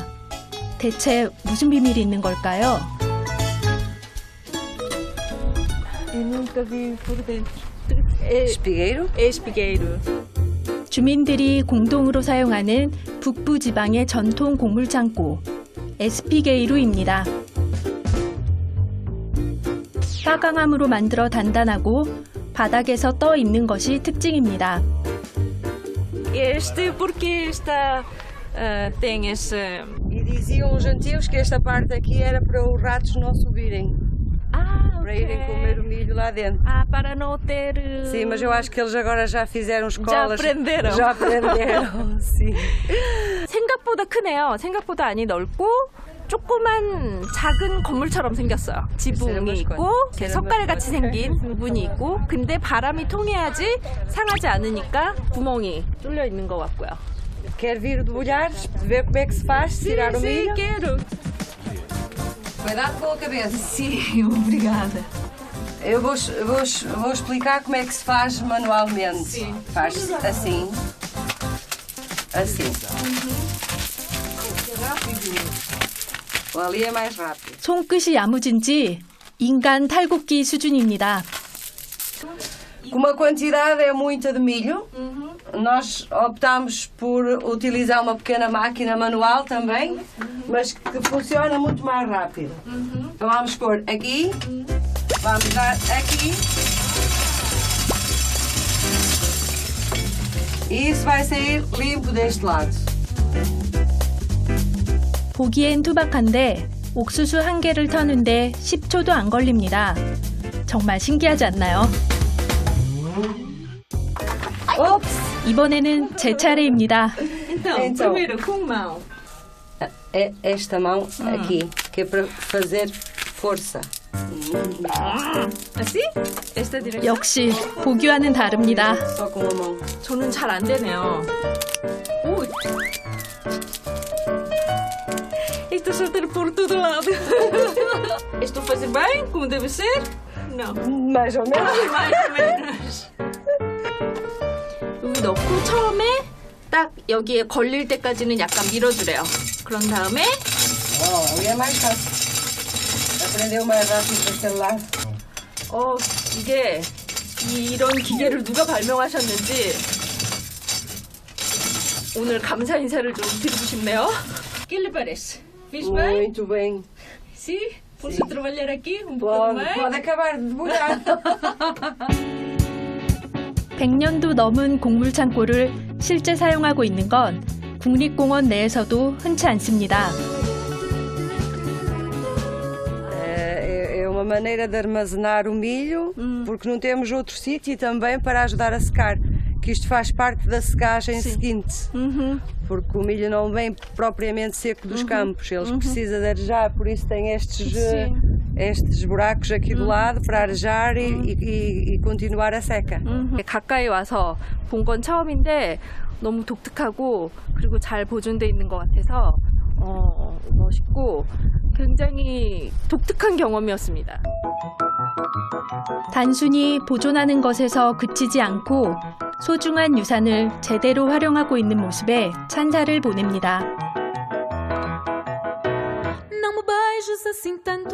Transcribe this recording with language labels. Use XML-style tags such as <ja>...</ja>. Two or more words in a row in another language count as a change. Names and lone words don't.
<ko>대체 무슨 비밀이 있는 걸까요?</ko> <pt>Eu nunca vi por dentro. Espigueiro?</pt> <ko>에스피게이루. 주민들이 공동으로 사용하는 북부 지방의 전통 곡물 창고 에스피게이루입니다. 빠강암으로 만들어 단단하고 바닥에서 떠 있는 것이 특징입니다.</ko> <pt>porque esta tem esse... E diziam os antigos que esta parte aqui era para os ratos não subirem. Para irem comer o milho lá dentro. para não ter... Sim, mas eu acho que eles agora já fizeram escolas. aprenderam. Já aprenderam, sim.</pt> <ko>생각보다 크네요. 생각보다 안이 넓고 조그만 작은 건물처럼 생겼어요. 지붕이 있고 석갈같이 생긴 부분이 있고 근데 바람이 통해야지 상하지 않으니까 구멍이 뚫려 있는 것 같고요.</ko> <pt>Quer vir debulhar, ver como é que se faz, tirar o milho? quero. Cuidado com a cabeça. Sim, obrigada. Eu vou explicar como é que se faz manualmente. Sim. Faz assim. Assim. Ali é mais rápido.</pt> <ko>손끝이 야무진지 인간 탈곡기 수준입니다.</ko> <pt>Como a quantidade é muita de milho, nós optamos por utilizar uma pequena máquina manual também, mas que funciona muito mais rápido. Então vamos pôr aqui, vamos dar aqui. E isso vai sair limpo deste lado.</pt> <ko>보기엔 투박한데 옥수수 한 개를 터는데 10초도 안 걸립니다. 정말 신기하지 않나요? Ops! 이번에는 제 차례입니다.</ko> <pt>Então, primeiro com mão. é esta mão aqui, que é para fazer força. Assim? Esta direção?</pt> <ko>역시 보기와는 다릅니다.</ko> <pt>Só com a mão.</pt> <ko>저는 잘 안 되네요. 오.</ko> <pt>Estou soltando por todo lado. Estou a fazer bem, como deve ser? Não. Mais ou menos. Mais ou menos.</pt> <ko>여기 넣고 처음에 딱 여기에 걸릴 때까지는 약간 밀어주래요. 그런 다음에</ko> <pt>Oh, ali é mais fácil. Aprendeu mais rápido daquele lado.</pt> <ko>이게 이런 기계를 누가 발명하셨는지 오늘 감사 인사를 좀 드리고 싶네요.</ko> <pt>Que lhe parece? Fiz bem? Muito bem. Sim? Posso trabalhar aqui um pouco Pode, mais? pode acabar de demorar.</pt> <ko>100년도 넘은 곡물 창고를 실제 사용하고 있는 건 국립공원 내에서도 흔치 않습니다.</ko> <pt>É uma maneira de armazenar o milho, porque não temos outro sítio, e também para ajudar a secar, que isto faz parte da secagem seguinte, porque o milho não vem propriamente seco dos campos, eles precisam de arejar, por isso tem estes buracos aqui do lado para arejar e continuar a seca.</pt> <ko>가까이 와서 본 건 처음인데 너무 독특하고 그리고 잘 보존돼 있는 것 같아서 멋있고 굉장히 독특한 경험이었습니다. 단순히 보존하는 것에서 그치지 않고 소중한 유산을 제대로 활용하고 있는 모습에 찬사를 보냅니다.</ko> <pt>Não me beijes assim tão</pt>